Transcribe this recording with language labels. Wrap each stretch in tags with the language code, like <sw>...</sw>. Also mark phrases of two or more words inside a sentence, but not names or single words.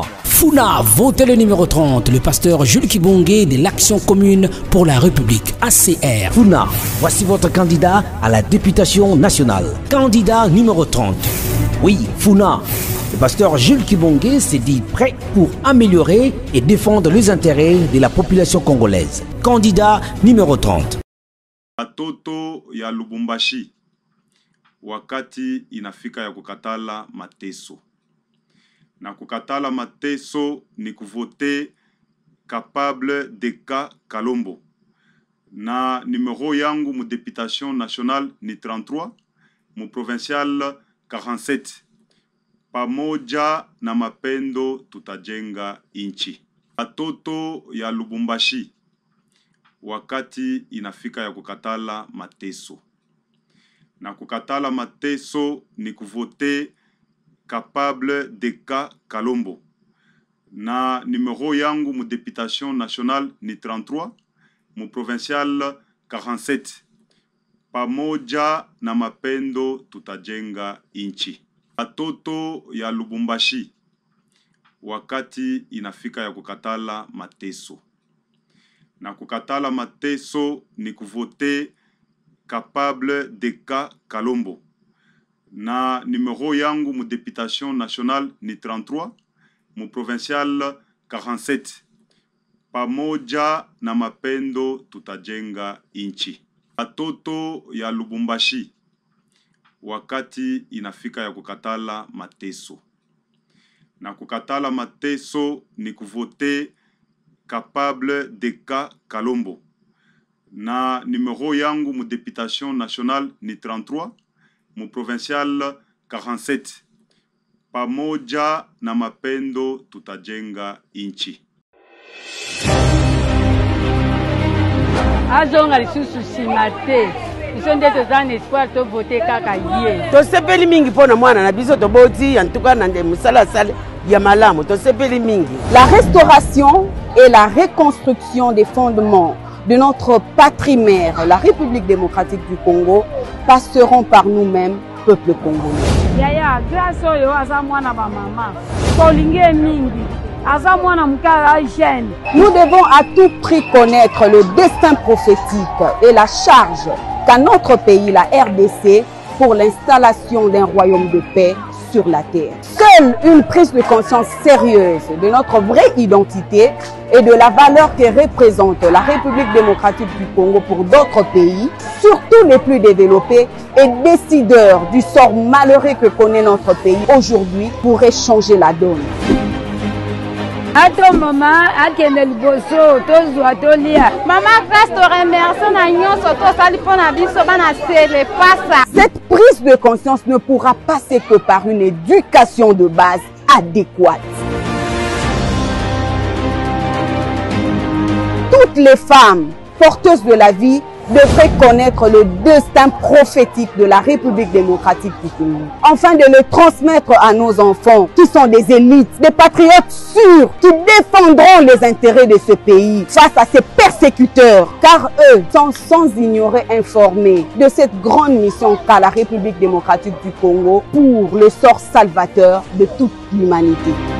<fr>Funa, votez le numéro 30, le pasteur Jules Kibonge de l'Action commune pour la République, ACR. Funa, voici votre candidat à la députation nationale. Candidat numéro 30. Oui, Funa. Le pasteur Jules Kibonge s'est dit prêt pour améliorer et défendre les intérêts de la population congolaise. Candidat numéro 30.</fr> <sw>Watoto ya Lubumbashi wakati inafika ya kukatala mateso. Na kukatala mateso ni kuvote capable Deka Kalombo. Na numero yangu mu</sw> <fr>députation nationale</fr> <sw>ni 33, mu provincial 47. Pamoja na mapendo tutajenga inchi. Watoto ya Lubumbashi wakati inafika ya kukatala mateso. Na kukatala mateso ni kuvote capable Deka Kalombo. Na numero yangu mu</sw> <fr>députation nationale</fr> <sw>ni 33, mu provincial 47. Pamoja na mapendo tutajenga inchi. Watoto ya Lubumbashi wakati inafika ya kukatala mateso. Na kukatala mateso ni kuvote capable Deka Kalombo. Na numero yangu mu</sw> <fr>députation nationale</fr> <sw>ni 33, mu provincial 47. Pamoja na mapendo tutajenga inchi. Watoto ya Lubumbashi wakati inafika ya kukatala mateso. Na kukatala mateso ni kuvote capable de cas Kalombo. Na numero yangu mu</sw> <fr>députation nationale</fr> <sw>ni 33, mu provincial 47. Pamoja na mapendo tutajenga inchi.</sw> <ln>Azonga lisusu sima te. Biso nde toza na espoir tovote kaka ye. Tosepeli mingi mpona mwana na biso toboti</ln> <fr>en tout cas</fr> <ln>na nde musala sala ya malamu tosepeli mingi.</ln> <fr>La restauration et la reconstruction des fondements de notre patrie-mère, la République démocratique du Congo, passeront par nous-mêmes, peuple congolais.</fr> <ln>Yaya, grâce oyo aza mwana ba mama. Tolinge mingi.</ln> <fr>Nous devons à tout prix connaître le destin prophétique et la charge qu'a notre pays, la RDC, pour l'installation d'un royaume de paix sur la terre. Seule une prise de conscience sérieuse de notre vraie identité et de la valeur que représente la République démocratique du Congo pour d'autres pays, surtout les plus développés et décideurs du sort malheureux que connaît notre pays aujourd'hui, pourrait changer la donne.</fr> <ln>Ato maman akende liboso tozwa tolia. Maman Grâce</ln> <fr>te remercie</fr> <ln>na nyonso tosali pona biso bana sele pasa.</ln> <fr>Cette prise de conscience ne pourra passer que par une éducation de base adéquate. Toutes les femmes porteuses de la vie devraient connaître le destin prophétique de la République démocratique du Congo, afin de le transmettre à nos enfants, qui sont des élites, des patriotes sûrs, qui défendront les intérêts de ce pays face à ces persécuteurs, car eux sont sans ignorer informés de cette grande mission qu'a la République démocratique du Congo pour le sort salvateur de toute l'humanité.</fr>